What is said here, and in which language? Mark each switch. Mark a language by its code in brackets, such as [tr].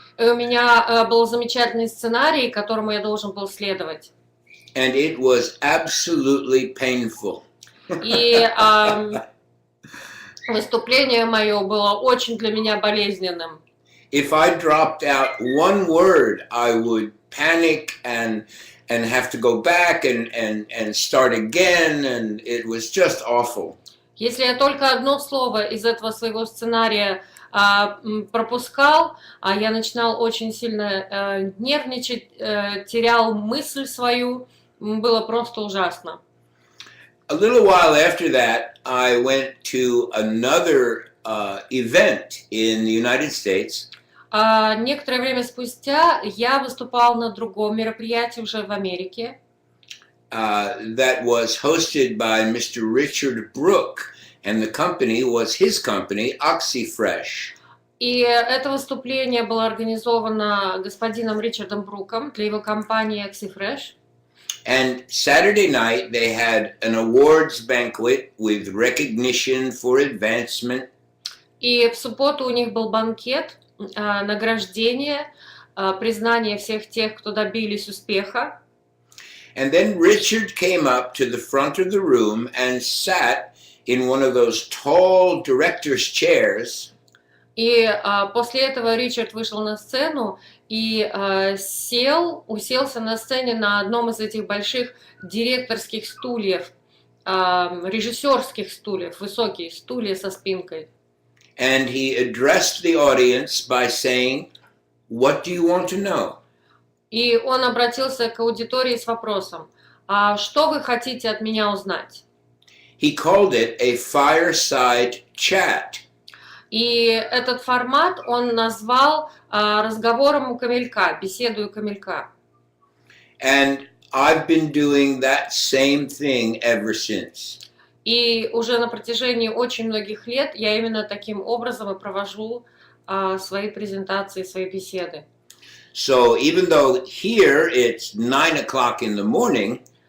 [ru] И у меня был замечательный сценарий, которому я должен был следовать. [en] And it was absolutely painful. [ru] И выступление мое было очень для меня болезненным. [en] If I dropped out one word, I would panic and have to go back and start again, and it was just awful. [ru] Если я только одно слово из этого своего сценария пропускал, я начинал очень сильно нервничать, терял мысль свою, было просто ужасно. [en] A little while after that, I went to another event in the United States. [ru] Некоторое время спустя я выступал на другом мероприятии уже в Америке. [en] That was hosted by Mr. Richard Brooke, and the company was his company, OxyFresh. [ru] И это выступление было организовано господином Ричардом Бруком для его компании OxyFresh. [en] And Saturday night they had an awards banquet with recognition for advancement. [ru] И в субботу у них был банкет, награждение, признание всех тех, кто добились успеха. [en] And then Richard came up to the front of the room and sat in one of those tall director's chairs. [ru] И после этого Ричард вышел на сцену и уселся на сцене на одном из этих больших директорских стульев, режиссерских стульев, высокие стулья со спинкой. [en] And he addressed the audience by saying, "What do you want to know?" [ru] И он обратился к аудитории с вопросом: «А что вы хотите от меня узнать?» [en] He called it a fireside chat. [ru] И этот формат он назвал разговором у камелька, беседой у камелька. [en] And I've been doing that same thing ever since. [ru] И уже на протяжении очень многих лет я именно таким образом и провожу свои презентации, свои беседы. [en] So even though here it's 9 o'clock in the morning,